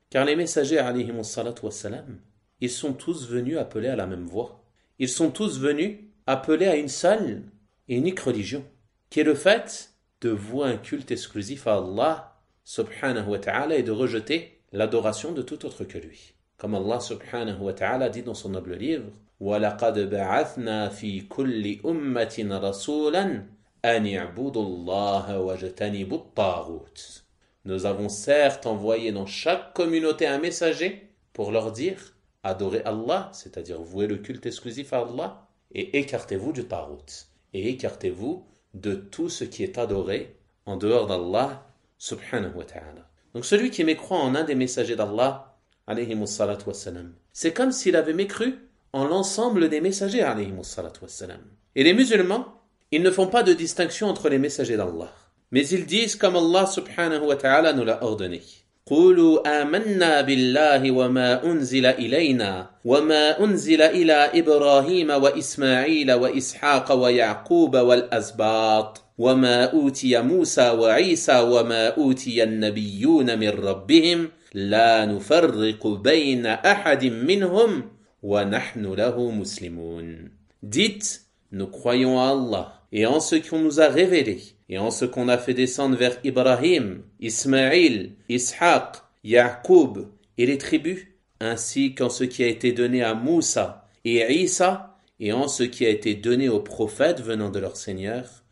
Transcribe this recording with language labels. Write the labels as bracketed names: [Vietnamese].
[French] Car les messagers alayhi salatu wa sallam, ils sont tous venus appelés à la même voix. Ils sont tous venus appelés à une seule et unique religion, qui est le fait de vouer un culte exclusif à Allah subhanahu wa ta'ala et de rejeter l'adoration de tout autre que lui. Comme Allah subhanahu wa ta'ala dit dans son noble livre, [Arabic] وَلَقَدْ بَعَثْنَا فِي كُلِّ أُمَّةٍ رَسُولًا أَنْ يَعْبُدُ اللَّهَ وَجَتَنِبُ الطَّاغُوتِ. [French] Nous avons certes envoyé dans chaque communauté un messager pour leur dire, adorez Allah, c'est-à-dire vouez le culte exclusif à Allah, et écartez-vous du tarout, et écartez-vous de tout ce qui est adoré en dehors d'Allah subhanahu wa ta'ala. Donc celui qui mécroit en un des messagers d'Allah alayhi salatu wassalam, c'est comme s'il avait mécru en l'ensemble des messagers alayhi salatu wassalam. Et les musulmans, ils ne font pas de distinction entre les messagers d'Allah, mais ils disent comme Allah subhanahu wa ta'ala nous l'a ordonné. [Arabic] قولوا آمنا بالله وما أنزل إلينا وما أنزل إلى إبراهيم وإسماعيل وإسحاق ويعقوب والأسباط وما أوتي موسى وعيسى وما أوتي النبيون من ربهم لا نفرق بين أحد منهم ونحن له مسلمون. [French] Dites, nous croyons à Allah et en ce qu'on nous a révélé et en ce qu'on a fait descendre vers Ibrahim, Ismaïl, Ishaq, Yaqub et les tribus, ainsi qu'en ce qui a été donné à Moussa et Isa et en ce qui a été donné aux prophètes venant de leur Seigneur.